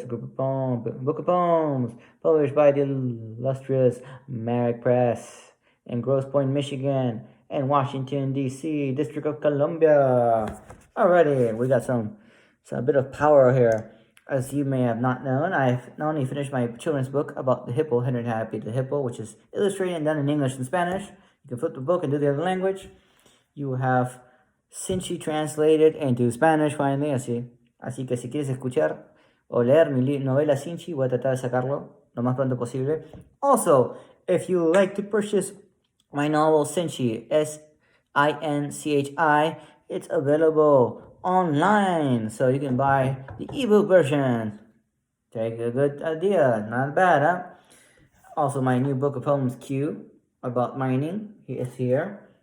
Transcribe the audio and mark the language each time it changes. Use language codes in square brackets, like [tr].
[en] It's a book of poems published by the illustrious Merrick Press in Grosse Pointe, Michigan, and Washington, D.C., District of Columbia. Alrighty, we got a bit of power here. As you may have not known, I've not only finished my children's book about the hippo, Henry Happy the Hippo, which is illustrated and done in English and Spanish. You can flip the book and do the other language. You have Cinchi translated into Spanish finally, [es] así que si quieres escuchar o leer mi novela Cinchi, voy a tratar de sacarlo lo más pronto posible. [en] Also, if you like to purchase my novel Cinchi, S-I-N-C-H-I, it's available online, so you can buy the ebook version. Take a good idea, not bad, huh? Also, my new book of poems Q about mining is here.